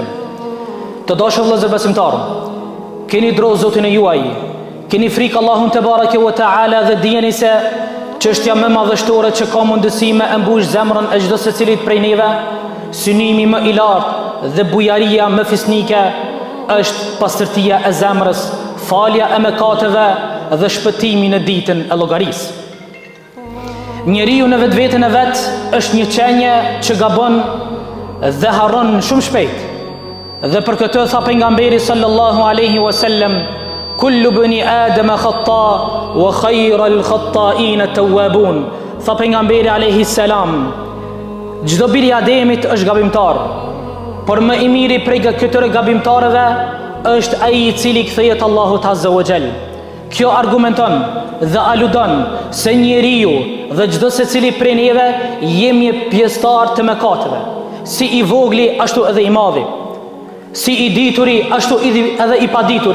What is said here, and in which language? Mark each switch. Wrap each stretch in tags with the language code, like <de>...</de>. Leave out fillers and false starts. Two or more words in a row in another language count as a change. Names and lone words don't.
<sq>Të dashur vëllezër besimtarë, keni dro Zotin e juaj, keni frikë Allahun</sq> <ar>تبارك وتعالى</ar> <sq>dhe dijeni se çështja më madhështore që ka mundësi me mbush zemrën e çdo secilit prej neve, synimi më I lartë dhe bujaria më fisnike është pastërtia e zemrës, falja e mëkateve dhe shpëtimi në ditën e llogarisë. Njeriu në vetveten e vet është një qenje që gabon dhe harron shumë shpejt. Dhe për këtë tha pejgamberi</sq> <ar>صلى الله عليه وسلم كل بني آدم خطاء وخير الخطائين التوابون.</ar> <sq>Tha pejgamberi</sq> <ar>عليه السلام,</ar> <sq>çdo biri I Ademit është gabimtar, por më I miri prej këtyre gabimtarëve është ai I cili kthehet Allahut</sq> <ar>عز وجل.</ar> <sq>Kjo argumenton dhe aludon se njeriu dhe çdo secili prej neve jemi pjesëtar të mëkateve, si I vogli ashtu edhe I madhi, si I dituri ashtu edhe I padituri.</sq>